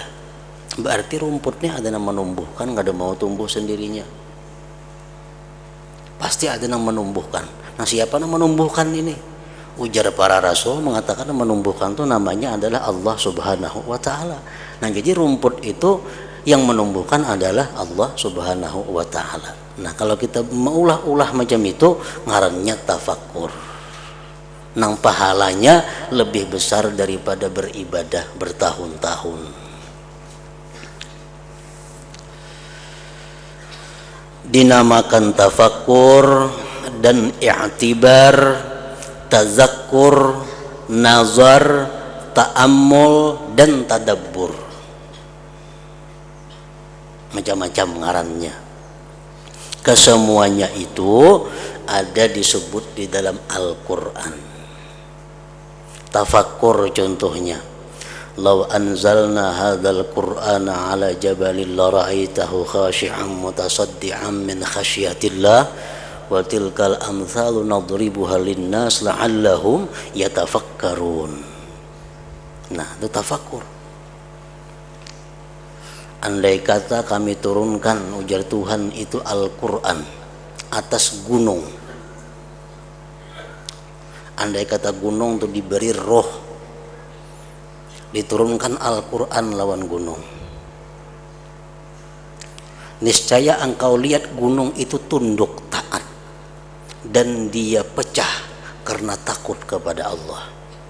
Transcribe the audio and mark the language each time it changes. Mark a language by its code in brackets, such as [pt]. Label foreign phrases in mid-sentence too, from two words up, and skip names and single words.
[id] Berarti rumputnya ada yang menumbuhkan, nggak ada mau tumbuh sendirinya. Pasti ada yang menumbuhkan. Nah, siapa yang menumbuhkan ini? Ujar para rasul mengatakan yang menumbuhkan itu namanya adalah [ar] الله سبحانه وتعالى. [id] Nah, jadi rumput itu yang menumbuhkan adalah [ar] الله سبحانه وتعالى. [bjn] Nah, kalau kita meulah-ulah macam itu, ngarannya tafakkur. [id] Nang pahalanya lebih besar daripada beribadah bertahun-tahun. Dinamakan tafakkur dan i'tibar, tazakkur, nazar, ta'ammul, dan tadabbur. Macam-macam ngarannya. Kesemuanya itu ada disebut di dalam Al-Quran. Tafakkur contohnya, [ar] لو أنزلنا هذا القرآن على جبل لرأيته خاشعا متصدعا من خشية الله وتلك الأمثال نضربها للناس لعلهم يتفكرون. [id] Nah, itu tafakkur. Andai kata kami turunkan, ujar Tuhan, itu Al-Quran atas gunung. Andai kata gunung itu diberi roh, diturunkan Al-Quran lawan gunung, niscaya engkau lihat gunung itu tunduk taat dan dia pecah karena takut kepada Allah.